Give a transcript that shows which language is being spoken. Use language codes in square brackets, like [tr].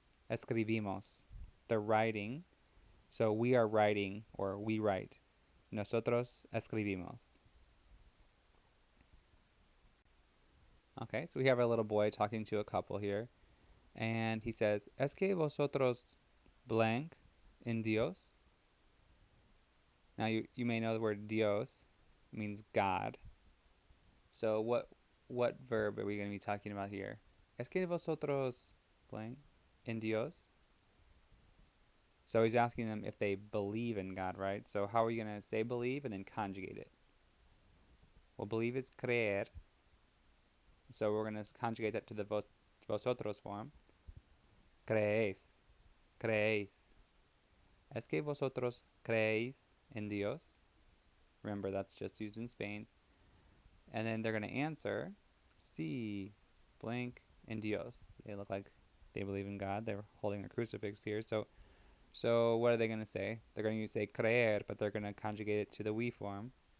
[es] Escribimos. [en] They're writing. So we are writing, or we write. [es] Nosotros escribimos. [en] Okay, so we have our little boy talking to a couple here. And he says, [es] ¿Es que vosotros blank en Dios? [en] Now you may know the word Dios means God. So what verb are we going to be talking about here? [es] ¿Es que vosotros blank en Dios? [en] So he's asking them if they believe in God, right? So how are you going to say believe and then conjugate it? Well, believe is creer. So we're going to conjugate that to the vosotros form. [es] Creéis. Creéis. ¿Es que vosotros creéis en Dios? [en] Remember, that's just used in Spain. And then they're going to answer, [es] sí, blank, en Dios. [en] They look like they believe in God. They're holding a crucifix here. So what are they going to say? They're going to say creer, but they're going to conjugate it to the we form.